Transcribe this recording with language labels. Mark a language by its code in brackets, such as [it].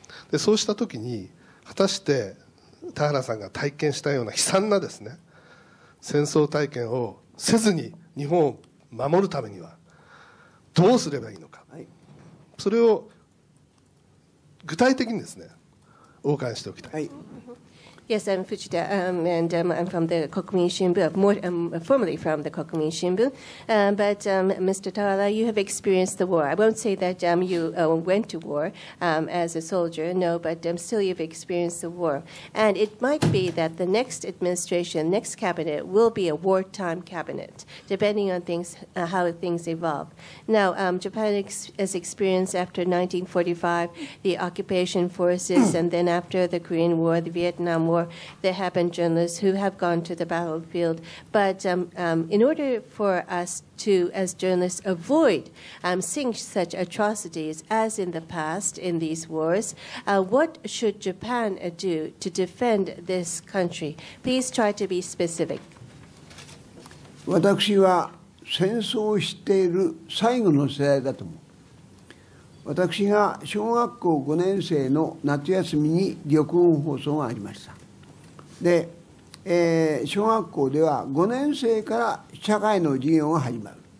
[ja] でそうした時に果たして田原さんが体験したような悲惨なですね戦争体験をせずに日本を守るためにはどうすればいいのか、それを具体的にですねお伺いしておきたい。 [en] Yes, I'm Fujita, and I'm from the Kokumin Shimbun, formerly from the Kokumin Shimbun. But Mr. Tawala, you have experienced the war. I won't say that you went to war as a soldier, no, but still you've experienced the war. And it might be that the next administration, next cabinet, will be a wartime cabinet, depending on how things evolve. Now, Japan has experienced after 1945 the occupation forces, and then after the Korean War, the Vietnam War. There have been journalists who have gone to the battlefield. But in order for us to, as journalists, avoid seeing such atrocities as in the past in these wars, what should Japan do to defend this country? Please try to be specific. [ja] 私は戦争を知っている最後の世代だと思う。私が小学校5年生の夏休みに玉音放送がありました。で、小学校では5年生から社会の授業が始まる。